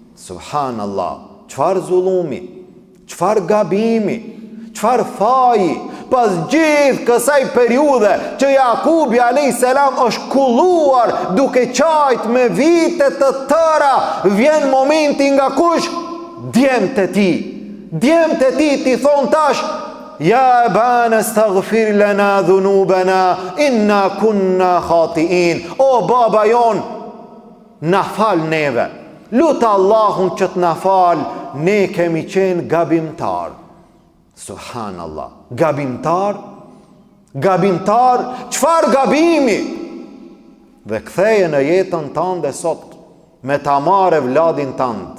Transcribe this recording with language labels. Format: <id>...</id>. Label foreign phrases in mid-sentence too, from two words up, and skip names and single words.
<sq>Subhanallah, çfarë zullumi, çfarë gabimi, çfarë faji, pas gjithë kësaj periudhe që Jakubi a.s. është kulluar duke qajt me vite të tëra, vjen momenti nga kush? Djemtë e ti. Djemtë e ti ti thonë tash,</sq> <ar>يا أبانا استغفر لنا ذنوبنا إنا كنا خاطئين.</ar> <sq>O baba jon, na fal neve. Lutë Allahun që të na fal, ne kemi qenë gabimtar. Subhanallah, gabimtar, çfarë gabimi? Dhe ktheje në jetën tënde sot me ta marrë vladin tënd.</sq>